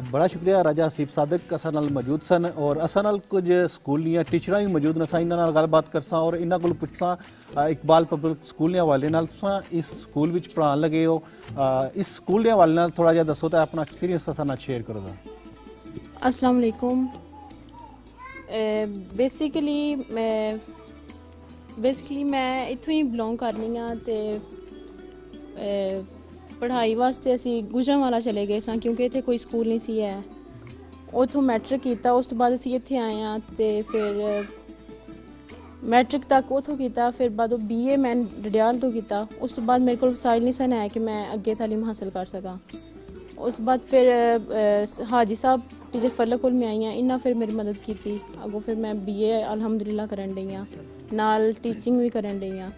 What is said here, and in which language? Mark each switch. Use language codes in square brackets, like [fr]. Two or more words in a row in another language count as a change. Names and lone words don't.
[phr] बड़ा शुक्रिया राजा हसीब सादिक असां नाल मौजूद सन और असां नाल कुछ स्कूल दियां टीचरां भी मौजूद न असां इन्हां नाल गलबात करसां और इन्हां कोल पुछसां इकबाल पब्लिक स्कूल के हवाले नाल तुसां इस स्कूल विच पढ़ान लगे हो इस स्कूल के हवाले नाल थोड़ा जिहा दसो ते अपना एक्सपीरियंस असां नाल शेयर करो। [ar] السلام عليكم. [phr] बेसिकली मैं इत्थों ही बिलोंग करनी हाँ ते पढ़ाई वास्ते असी गुजरांवाला चले गए सां क्योंकि इत्थे कोई स्कूल नहीं सी है उतों मैट्रिक किया उस तो बाद असी इत्थे आए हाँ ते फिर मैट्रिक तक उतों किया फिर बाद BA मैं डडियाल तो किया उस तो बाद मेरे को वसाइल नहीं सन है कि मैं अगे तालीम हासिल कर सका उस बाद फिर हाजी साहब टीचर फलक कोल में आई हाँ इन्हें फिर मेरी मदद की थी अगों फिर मैं BA अलहमदुलिल्लाह करन डई हाँ नाल टीचिंग भी करन डई हाँ।